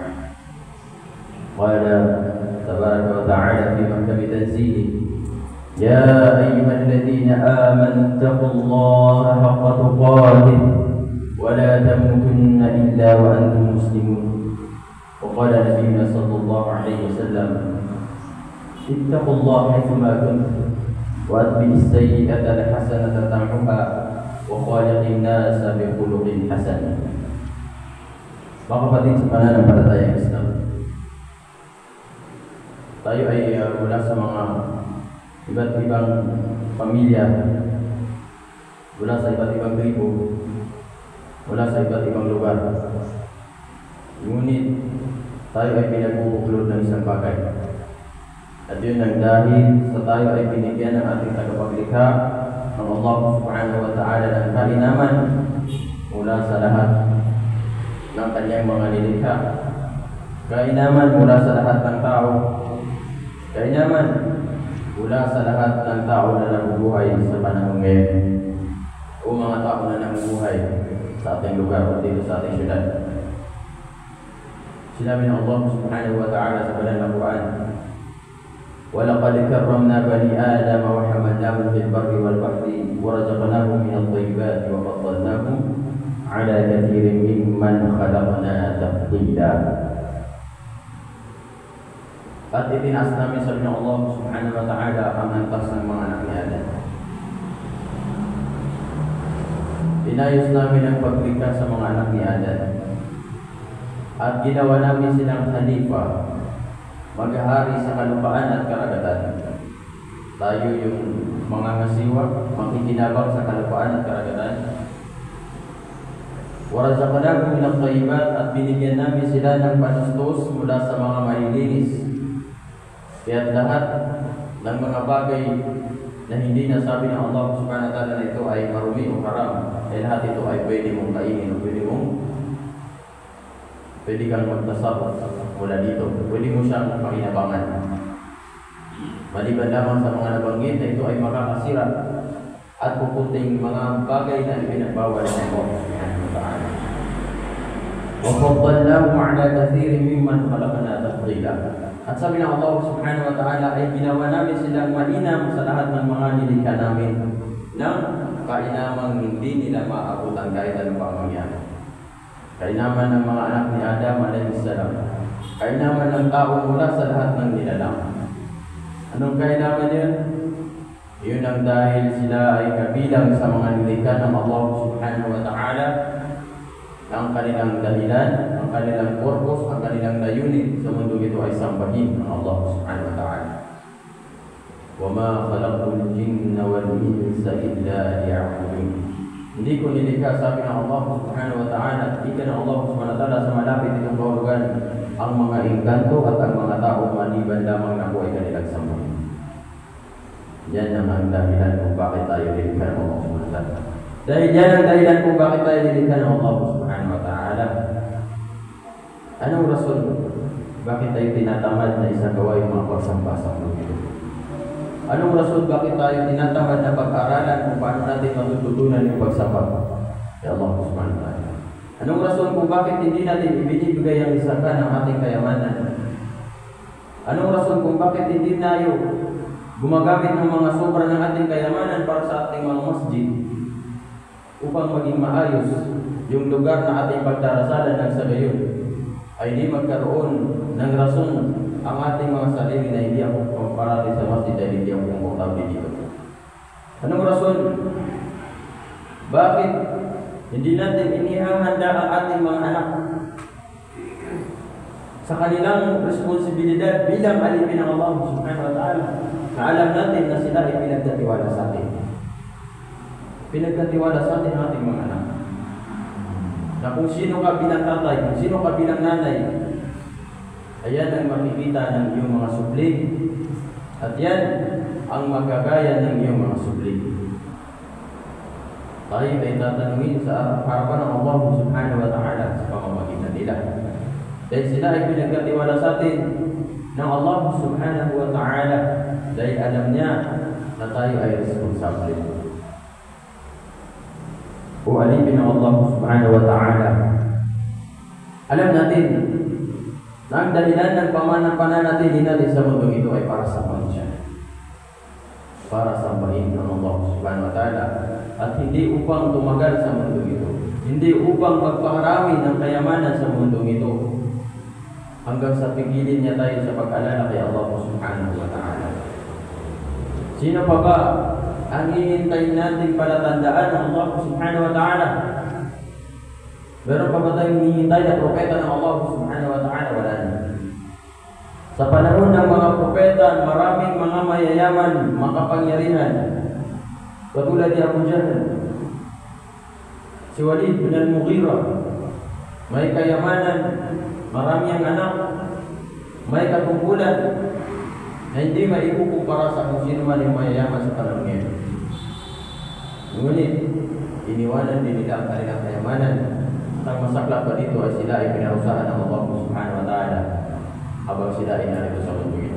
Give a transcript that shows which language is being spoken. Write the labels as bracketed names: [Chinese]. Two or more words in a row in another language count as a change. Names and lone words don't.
[Arabic] قال تبارك وتعالى في محكم تنزيله: يا أيها الذين آمنوا اتقوا الله حق تقاته ولا تموتن إلا وأنتم مسلمون. وقال نبينا صلى الله عليه وسلم: اتقوا الله حيثما كنتم وأتبعوا السيئة الحسنة تمحها وخالق الناس بخلق حسن. [Filipino] Mga kapatid sa pananampalatayang Islam, tayo ay mula sa mga iba't ibang pamilya, mula sa iba't ibang tribo, mula sa iba't ibang lugar. Ngunit tayo ay pinagbubuklod ng isang bagay. At yun ang dahil sa tayo ay binigyan ng ating tagapaglikha ng Allah [Arabic] سبحانه وتعالى [Filipino] ng kalinaman mula sa lahat ng kanyang mga nilikha. Kainaman mula sa lahat ng tao. Kainaman mula sa lahat ng tao na nabubuhay sa panahon ngayon, o mga tao na nabubuhay sa ating lugar o dito sa ating syudad. Sinabi ng Allah [Arabic] سبحانه وتعالى [Filipino] sa banal na Quran: [Arabic] وَلَقَدْ كَرَّمْنَا بَنِي آدَمَ وَحَمَلْنَاهُمْ فِي الْبَرِّ وَالْبَحْرِ وَرَزَقْنَاهُم مِّنَ الطَّيِّبَاتِ وَفَضَّلْنَاهُمْ عَلَى كَثِيرٍ مِّمَّنْ خَلَقْنَا تَفْضِيلًا. [Filipino] At itinaas namin sa inyo Allah [Arabic] سبحانه وتعالى [Filipino] ang antas ng mga anak ni Adam. Inayos namin ang paglikha sa mga anak ni Adam at ginawa namin silang halifa, maghahari sa kalupaan at karagatan. Tayo yung mga ngasiwa, makikinabang sa kalupaan at karagatan. [Arabic] وَرَزَقْنَاهُمْ مِنَ الطَّيِّبَاتِ, [Filipino] at binigyan namin sila ng panustos mula sa mga malilinis. Kaya lahat ng mga bagay na hindi nasabi ng Allah [Arabic] سبحانه وتعالى [Filipino] na ito ay marumi o haram, ay lahat ito ay pwede mong kainin o pwede kang magtasabot mula dito. Pwede mo siyang pakinabangan. Maliban lamang sa mga nabanggit na ito ay makakasira at pupunting mga bagay na ipinagbawal ng Allah [Arabic] سبحانه وتعالى. وَفَضَّلْنَاهُمْ عَلَى كَثِيرٍ مِّمَّنْ خَلَقْنَا تَفْضِيلًا. [Filipino] At sabi ng Allah [Arabic] سبحانه وتعالى [Filipino] ay ginawa namin silang mainam sa lahat ng mga nilikha namin ng kainamang hindi nila maabutan kahit anong pangyayari. Kainaman ng mga anak ni Adam [Arabic] عليه السلام, [Filipino] kainaman ng tao mula sa lahat ng nilalang. Anong kainaman yun? Yun ang dahil sila ay kabilang sa mga nilikha ng Allah [Arabic] سبحانه وتعالى. [Filipino] Ang kanilang dahilan, ang kanilang purpose, ang kanilang layunin sa mundo ito ay sambahin ng Allah [Arabic] سبحانه وتعالى. وَمَا خَلَقْتُ الْجِنَّ وَالْإِنسَ إِلَّا لِيَعْبُدُونِ. [Filipino] Hindi ko nilikha, sabi ng Allah [Arabic] سبحانه وتعالى, [Filipino] ika ng Allah [Arabic] سبحانه وتعالى [Filipino] sa malapit itong kahulugan, ang mga engkanto at ang mga tao maliban lamang na po ay kanilang sambahin. Yan ang dahilan kung bakit tayo nilikha ng Allah [Arabic] سبحانه وتعالى. [Filipino] Dahil yan ang dahilan kung bakit tayo nilikha ng Allah [Arabic] سبحانه وتعالى. [Filipino] Anong rason? Bakit tayo tinatamad na isagawa yung mga pagsambasang dito? Anong rason bakit tayo tinatamad na pag-aralan kung paano natin matututunan yung pagsamba kay Allah [Arabic] سبحانه وتعالى? [Filipino] Anong rason kung bakit hindi natin ibinibigay ang isa ng ating kayamanan? Anong rason kung bakit hindi tayo gumagamit ng mga sobra ng ating kayamanan para sa ating mga masjid upang maging maayos yung lugar na ating pagdarasalan ng sa gayon ay di magkaroon ng rason ang ating mga sarili na hindi ako parati sa masjid dahil hindi ako komportable dito. Anong rason? Bakit hindi natin inihahanda ang ating mga anak sa kanilang responsibilidad bilang alipin ng Allah [Arabic] سبحانه وتعالى, [Filipino] na alam natin na sila ay pinagkatiwala sa atin. Pinagkatiwala sa atin ang ating mga anak. Na kung sino ka bilang tatay, kung sino ka bilang nanay, ayan ang makikita ng iyong mga supling. At yan ang magagaya ng iyong mga supling. Tayo ay tatanungin sa harapan ng Allah [Arabic] سبحانه وتعالى [Filipino] sa pamamagitan nila. Dahil sila ay pinagkatiwala sa atin ng Allah [Arabic] سبحانه وتعالى, [Filipino] dahil alam niya na tayo ay responsable. O alipin ng Allah [Arabic] سبحانه وتعالى, [Filipino] alam natin na ang dahilan ng pananatili natin sa mundo ito ay para sambahin siya, para sambahin ng Allah [Arabic] سبحانه وتعالى, [Filipino] at hindi upang tumagal sa mundo ito, hindi upang magpakarami ng kayamanan sa mundo ito, hanggang sa pigilin niya tayo sa pag-alala kay Allah [Arabic] سبحانه وتعالى. [Filipino] Sino pa ba ang hihintayin natin palatandaan ng Allah [Arabic] سبحانه وتعالى? [Filipino] Meron pa ba tayong hihintay na propeta ng Allah [Arabic] سبحانه وتعالى? [Filipino] Wala na. Sa panahon ng mga propeta, maraming mga mayayaman, makapangyarihan, katulad ni Abu Jahl, si Walid bin al-Mughira, may kayamanan, marami ang anak, may katungkulan na hindi maikukumpara sa kung sino man yung mayayaman sa panahon ngayon. Ngunit, iniwanan din nila ang kanilang kayamanan. At ang masaklap pa dito ay sila ay pinarusahan ng Allah [Arabic] سبحانه وتعالى [Filipino] habang sila ay narito sa mundo ito.